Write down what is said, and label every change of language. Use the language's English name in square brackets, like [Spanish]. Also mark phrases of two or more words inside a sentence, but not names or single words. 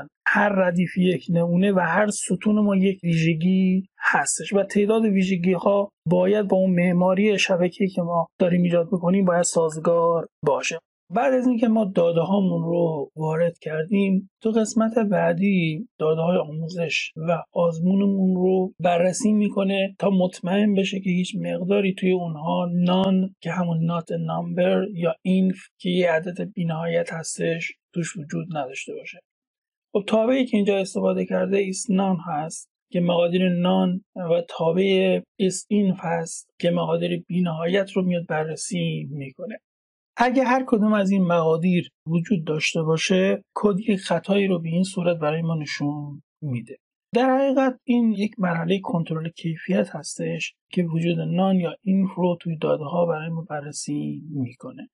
[Persian] هر ردیف یک نمونه و هر ستون ما یک ویژگی هستش و تعداد ویژگی ها باید با اون معماری شبکه‌ای که ما داریم ایجاد می‌کنیم باید سازگار باشه. بعد از اینکه ما داده هامون رو وارد کردیم تو قسمت بعدی داده های آموزش و آزمونمون رو بررسی میکنه تا مطمئن بشه که هیچ مقداری توی اونها نان که همون [English] not a number [Persian] یا inf که یه عدد بی‌نهایت هستش توش وجود نداشته باشه. خب تابعی که اینجا استفاده کرده [English] is none [Persian] هست که مقادیر نان و تابع [English] is inf [Persian] هست که مقادیر بی‌نهایت رو میاد بررسی میکنه. اگه هر کدوم از این مقادیر وجود داشته باشه کد یک خطایی رو به این صورت برای ما نشون میده. در حقیقت این یک مرحله کنترل کیفیت هستش که وجود نان یا اینف رو توی داده ها برای ما بررسی میکنه.